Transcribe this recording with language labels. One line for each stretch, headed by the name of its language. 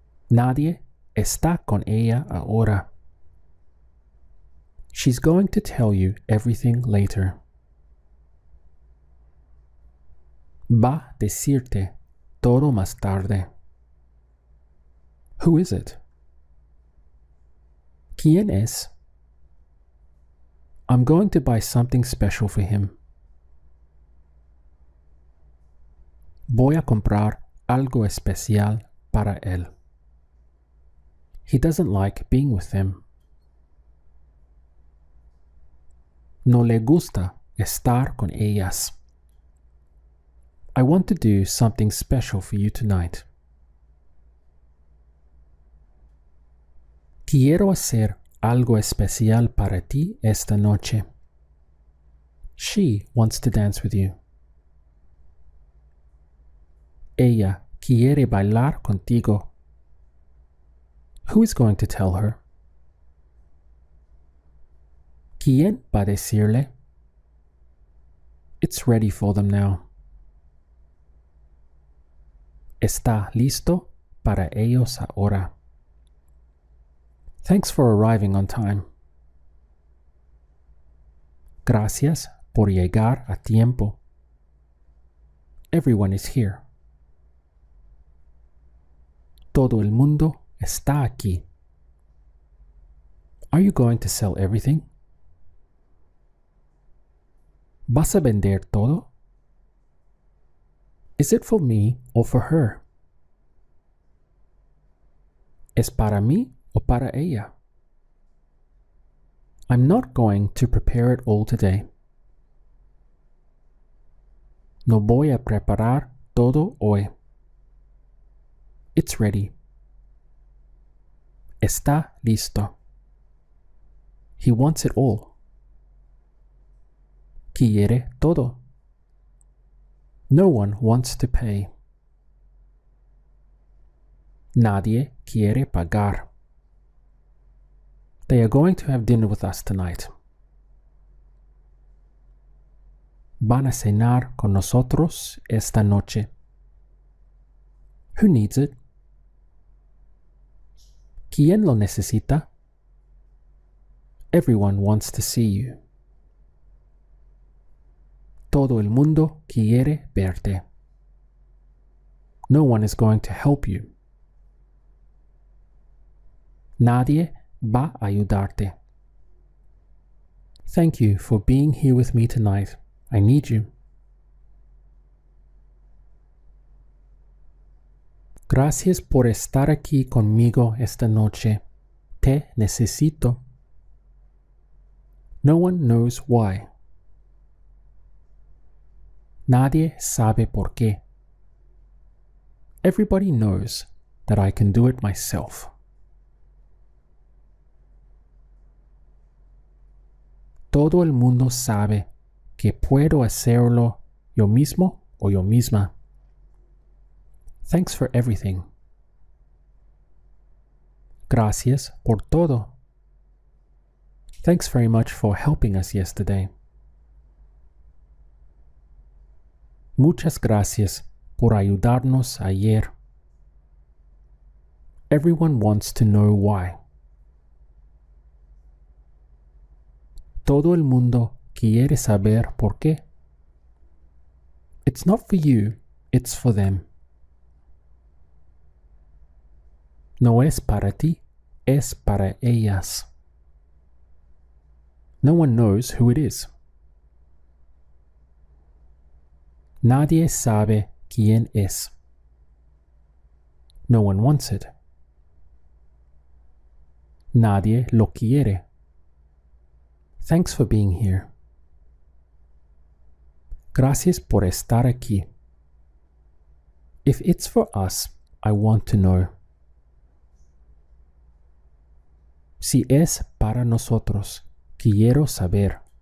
Spanish: Nadie está con ella ahora.
English: She's going to tell you everything later.
Spanish: Va a decirte todo más tarde.
English: Who is it?
Spanish: ¿Quién es?
English: I'm going to buy something special for him.
Spanish: Voy a comprar algo especial para él.
English: He doesn't like being with them.
Spanish: No le gusta estar con ellas.
English: I want to do something special for you tonight.
Spanish: Quiero hacer algo especial para ti esta noche.
English: She wants to dance with you.
Spanish: Ella quiere bailar contigo.
English: Who is going to tell her?
Spanish: ¿Quién va a decirle?
English: It's ready for them now.
Spanish: Está listo para ellos ahora.
English: Thanks for arriving on time.
Spanish: Gracias por llegar a tiempo.
English: Everyone is here.
Spanish: Todo el mundo está aquí.
English: Are you going to sell everything?
Spanish: ¿Vas a vender todo?
English: Is it for me or for her?
Spanish: ¿Es para mí o para ella?
English: I'm not going to prepare it all today.
Spanish: No voy a preparar todo hoy.
English: It's ready.
Spanish: Está listo.
English: He wants it all.
Spanish: Quiere todo.
English: No one wants to pay.
Spanish: Nadie quiere pagar.
English: They are going to have dinner with us tonight.
Spanish: Van a cenar con nosotros esta noche.
English: Who needs it?
Spanish: ¿Quién lo necesita?
English: Everyone wants to see you.
Spanish: Todo el mundo quiere verte.
English: No one is going to help you.
Spanish: Nadie va a ayudarte.
English: Thank you for being here with me tonight. I need you.
Spanish: Gracias por estar aquí conmigo esta noche. Te necesito.
English: No one knows why.
Spanish: Nadie sabe por qué.
English: Everybody knows that I can do it myself.
Spanish: Todo el mundo sabe que puedo hacerlo yo mismo o yo misma.
English: Thanks for everything.
Spanish: Gracias por todo.
English: Thanks very much for helping us yesterday.
Spanish: Muchas gracias por ayudarnos ayer.
English: Everyone wants to know why.
Spanish: Todo el mundo quiere saber por qué.
English: It's not for you, it's for them.
Spanish: No es para ti, es para ellas.
English: No one knows who it is.
Spanish: Nadie sabe quién es.
English: No one wants it.
Spanish: Nadie lo quiere.
English: Thanks for being here.
Spanish: Gracias por estar aquí.
English: If it's for us, I want to know.
Spanish: Si es para nosotros, quiero saber.